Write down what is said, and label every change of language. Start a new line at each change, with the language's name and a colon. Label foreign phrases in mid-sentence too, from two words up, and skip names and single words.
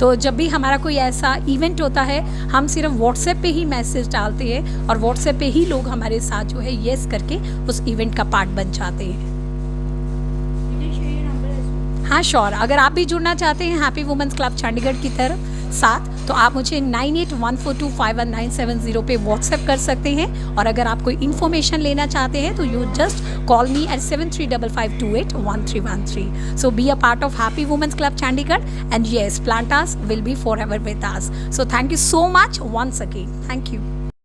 Hindi: तो जब भी हमारा कोई ऐसा इवेंट होता है हम सिर्फ व्हाट्सएप पे ही मैसेज डालते हैं और व्हाट्सएप पे ही लोग हमारे साथ जो है येस करके उस इवेंट का पार्ट बन जाते हैं। हाँ श्योर, अगर आप भी जुड़ना चाहते हैं हैप्पी वुमेन्स क्लब चंडीगढ़ की तरफ साथ, तो आप मुझे 9814251970 पे व्हाट्सएप कर सकते हैं। और अगर आप कोई इन्फॉर्मेशन लेना चाहते हैं तो
English: you just call me at
Hindi: 7355281313।
English: So be a part of Happy Women's Club Chandigarh and yes, Plantas will be forever with us. So thank you so much once again. Thank you.